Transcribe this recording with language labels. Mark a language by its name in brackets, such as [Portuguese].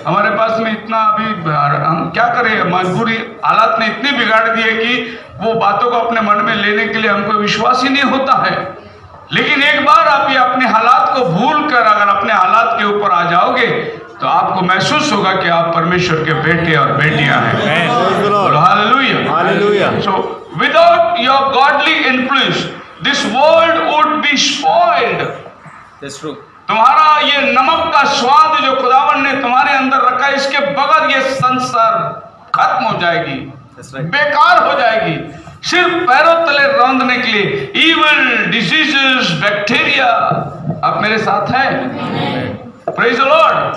[Hindi] हमारे पास में इतना अभी हम क्या करें, मजबूरी हालात ने इतनी बिगाड़ दी है कि वो बातों को अपने मन में लेने के लिए हमको विश्वास ही नहीं होता है। लेकिन एक बार आप ये अपने हालात को भूल कर अगर अपने हालात के ऊपर आ जाओगे तो आपको महसूस होगा कि आप परमेश्वर के बेटे और बेटियां हैं। [English] Praise the Lord. [Hindi] Hallelujah. [English] Hallelujah. So without your godly influence, this world would be spoiled. That's true. [Hindi] तुम्हारा ये नमक का स्वाद जो खुदावन ने तुम्हारे अंदर रखा है, इसके बगैर ये संसार खत्म हो जाएगी, [English] That's right. [Hindi] बेकार हो जाएगी। सिर्फ पैरों तले रौंदने के लिए [English] Evil diseases, bacteria. [Hindi] आप मेरे साथ हैं? [English] Praise the lord.